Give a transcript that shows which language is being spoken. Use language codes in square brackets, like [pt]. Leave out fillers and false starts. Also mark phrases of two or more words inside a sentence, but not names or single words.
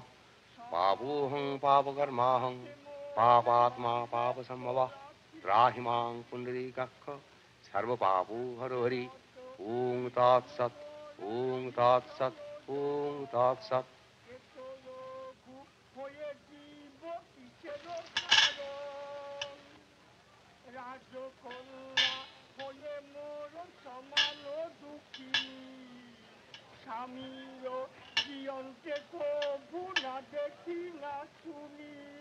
[sa] पापोऽहं पापकर्माहं पापात्मा पापसम्भवः त्राहि मां पुण्डरीकाक्ष सर्वपापो हरो हरि। ॐ तत्सत्, ॐ तत्सत्, ॐ तत्सत्। [bn] রাজকন্যা হয়ে মোর সমান দুঃখিনী স্বামীর জীবনকে কভু না দেখি না শুনি।